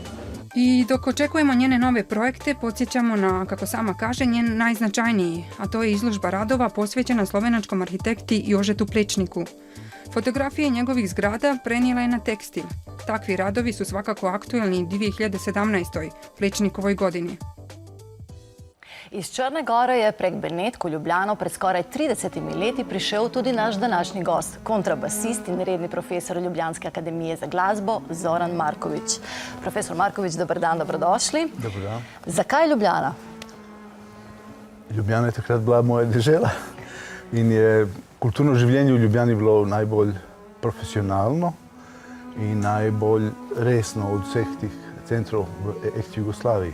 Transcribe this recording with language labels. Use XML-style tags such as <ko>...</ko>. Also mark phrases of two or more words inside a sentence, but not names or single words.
<sr>I dok očekujemo njene nove projekte, podsjećamo na, kako sama kaže, njen najznačajniji, a to je izložba radova posvećena slovenačkom arhitekti Jožetu Plečniku. Fotografije njegovih zgrada prenijela je na tekstil. Takvi radovi su svakako aktuelni u 2017. Plečnikovoj godini.</sr> <sl>Iz Črne Gore je prek Benetk v Ljubljano pred skoraj 30 leti prišel tudi naš današnji gost, kontrabasist in redni profesor Ljubljanske akademije za glasbo Zoran Marković. Profesor Marković, dober dan, dobrodošli. Dober dan. Zakaj Ljubljana? Ljubljana je takrat bila moja dežela in je kulturno življenje v Ljubljani bilo najbolj profesionalno in najbolj resno od vseh tih centrov v ex-Jugoslaviji.</sl>